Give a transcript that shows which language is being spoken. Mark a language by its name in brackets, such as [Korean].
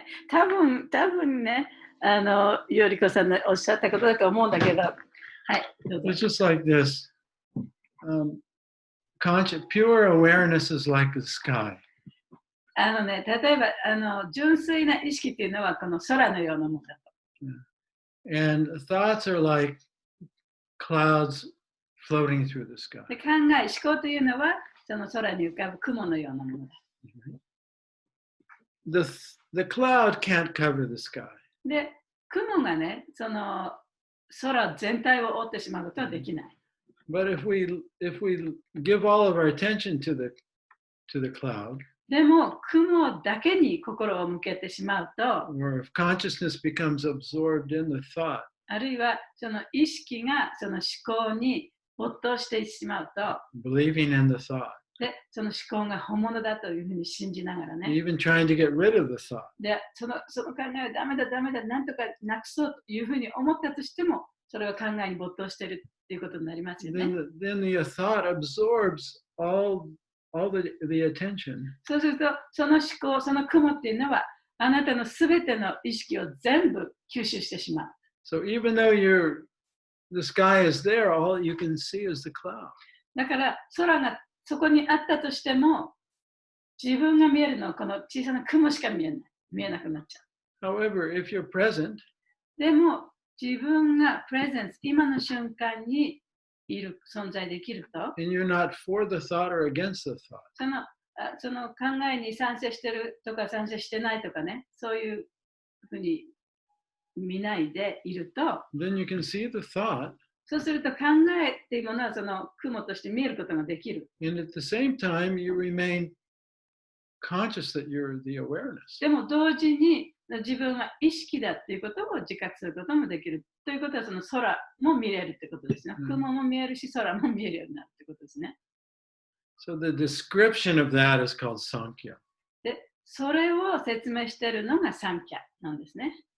[Japanese] 多分ね、よりこさんのおっしゃったことだと思うんだけど、はい、どうぞ。 [English] It's just like this. Pure awareness is like the sky. [Japanese] 例えば純粋な意識っていうのはこの空のようなものだと。 [English] And thoughts are like clouds floating through the sky. [Japanese] で思考というのはその空に浮かぶ雲のようなものだ。 [English] The cloud can't cover the sky. [Japanese] で、雲がね、その空全体を覆ってしまうことはできない。 [English] But if we give all of our attention to the cloud, [Japanese] でも雲だけに心を向けてしまうと、 [English] or if consciousness becomes absorbed in the thought, [Japanese] あるいはその意識がその思考に没頭してしまうと、 [English] believing in the thought, [Japanese] でその思考が本物だというふうに信じながらね。 [English] even trying to get rid of the thought. [Japanese] でその考えはダメだ、なんとかなくそうというふうに思ったとしても、それは考えに没頭しているっていうことになりますよね。 [English] Then the thought absorbs all the attention. [Japanese] そうすると、その思考、その雲っていうのは、あなたのすべての意識を全部吸収してしまう。 [English] So even though the sky is there, all you can see is the cloud. [Japanese] だから、空がそこにあったとしても、自分が見えるのはこの小さな雲しか見えなくなっちゃう。 [English] However, if you're present, [Japanese] でも、自分がプレゼンス、今の瞬間にいる存在できると、 [English] and you're not for the thought or against the thought, [Japanese] その考えに賛成してるとか賛成してないとかね、そういうふうに見ないでいると、 [English] then you can see the thought, [Japanese] そうすると考えっていうものはその雲として見えることができる。 [English] and at the same time, you remain conscious that you're the awareness. [Japanese] でも同時に自分は意識だっていうことを自覚することもできる。ということはその空も見れるってことですね。雲も見えるし空も見えるようになるってことですね。 [English] So the description of that is called Sankhya. [Japanese] で、それを説明しているのがサンキャなんですね。